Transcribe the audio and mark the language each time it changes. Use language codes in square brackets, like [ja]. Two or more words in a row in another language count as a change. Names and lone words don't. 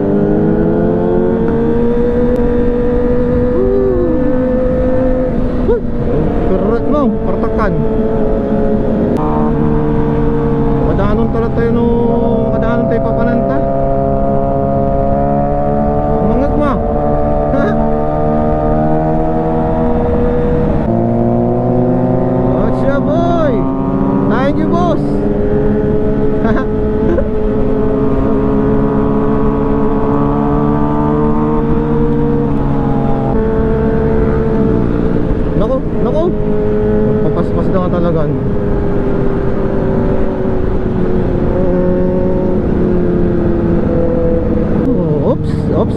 [ilo] Kerat mo, partakan. Makadanon tala tayo no, makadanon tayo papananta. Mangag ma. [en] Gotcha boy. Thank you boss. Nako. [ilo] Papaspas na nga talaga. Ops.